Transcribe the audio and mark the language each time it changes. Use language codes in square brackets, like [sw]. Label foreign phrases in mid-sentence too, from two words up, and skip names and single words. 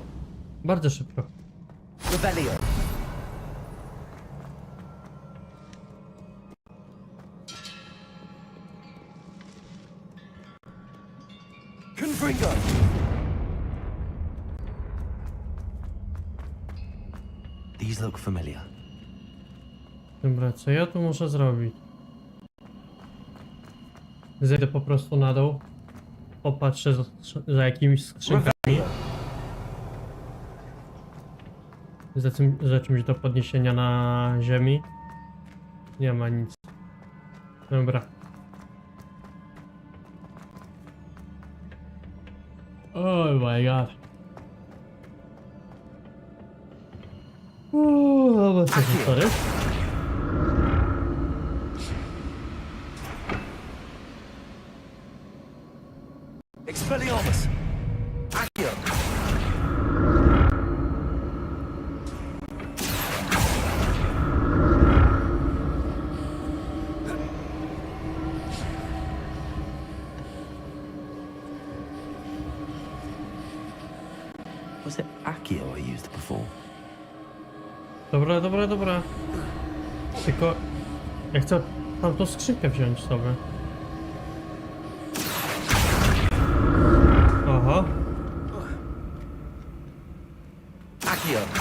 [pl] Bardzo szybko. Revelio. Confringo. [en] These look familiar. [pl] Dobra, co ja tu muszę zrobić? Zejdę po prostu na dół. Popatrzę za jakimiś skrzynkami. Za czymś do podniesienia na ziemi. Nie ma nic. Dobra. [en] Oh my god. [pl] Dobra, co się sorry. Expelliarmus! Accio! [en] Was it Accio I used before? [pl] Dobra. Tylko ja chcę tamtą skrzynkę wziąć sobie. Aha. Accio!